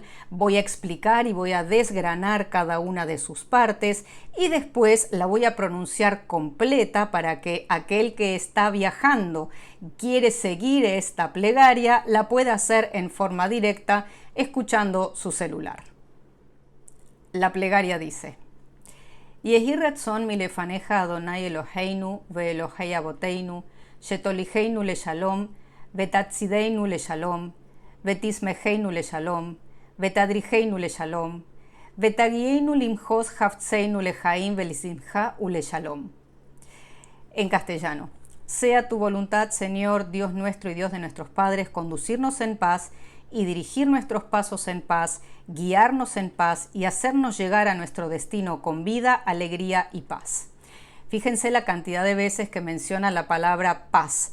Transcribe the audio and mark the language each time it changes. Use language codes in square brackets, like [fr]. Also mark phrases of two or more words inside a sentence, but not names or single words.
[es] Voy a explicar y voy a desgranar cada una de sus partes y después la voy a pronunciar completa para que aquel que está viajando quiere seguir esta plegaria la pueda hacer en forma directa escuchando su celular. La plegaria dice: [he] יהי רצון מלפניך אדוני אלוהינו ואלוהי אבותינו שתוליכנו לשלום, ותצעידנו לשלום, ותשמחנו לשלום, ותדריכנו לשלום, ותגיענו למחוז חפצנו לחיים ולשמחה ולשלום. [es] En castellano: sea tu voluntad, Señor, Dios nuestro y Dios de nuestros padres, conducirnos en paz y dirigir nuestros pasos en paz, guiarnos en paz y hacernos llegar a nuestro destino con vida, alegría y paz. Fíjense la cantidad de veces que menciona la palabra paz.